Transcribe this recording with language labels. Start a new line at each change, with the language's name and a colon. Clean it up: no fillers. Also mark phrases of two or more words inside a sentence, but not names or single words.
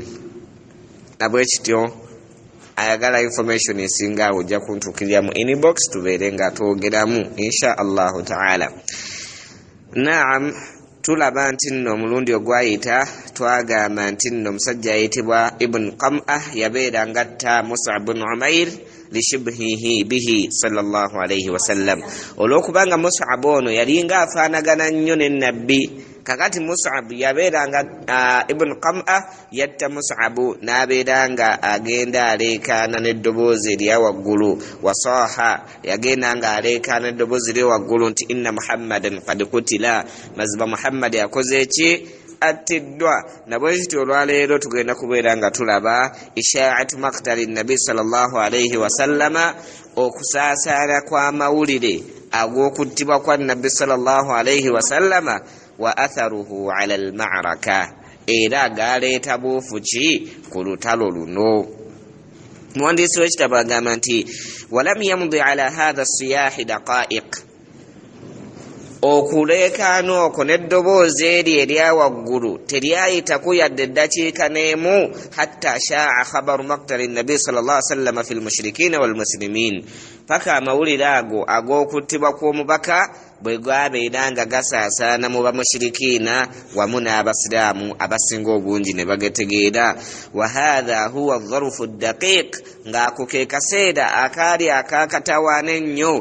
Ganda: Nabo ekito ayagala information esinga ojja kuntukirira mu inbox tubeere nga twogeramu
Arabic: إن شاء الله تعالى.
Ganda: Naam, tulaba nti nno omulundi ogwayita twagamba nti nno omusajja ayitibwa Ibn Qam'ah yabeera ngatta Mus'ab bin Umayr
Arabic: لشبهه به صلى الله عليه وسلم.
Ganda: Olwokubanga Mus'ab ono yalinga afaanagana nnyo ne Nabbi, kakati Mus'ab yabeera nga Ibn Qam'ah yatta Mus'ab n'abeera nga agenda aleekaana n'eddoboozi erya waggulu, wasaaha yagenda nga aleekaana n'eddoboozi erya waggulu nti
Arabic: إن محمدا قد قتل,
Ganda: mazima Muhammad yakoze eki? Attiddwa. Nabwe kityo olwaleero tugenda kubeera nga tulaba
Arabic: إشاعة مقتل النبي صلى الله عليه وسلم,
Ganda: okusaasaana kwa mawulire ag'okuttibwa kwa nabbi
Arabic: صلى الله عليه وسلم وأثره على المعركة,
Ganda: era galeeta buufu ki ku lutalo luno. Muwandiisi w'ekitabo agamba nti
Arabic: ولم يمض على هذا الصياح دقائق,
Ganda: okuleekaana okwo n'eddoboozi eri erya waggulu teryayitaku yadde eddakiika n'emu
Arabic: حتى شاع خبر مقتل النبي صلى الله عليه وسلم في المشركين والمسلمين,
Ganda: paka amawulire ago ag'okuttibwa kw'omubaka bwe gabeera nga gasaasaana mu bamushirikiina wamu n'abasiraamu abasinga obungi ne bagategeera.
Arabic: وهذا هو الظرف الدقيق,
Ganda: ng'ako ke kaseera akaali akakatawaana ennyo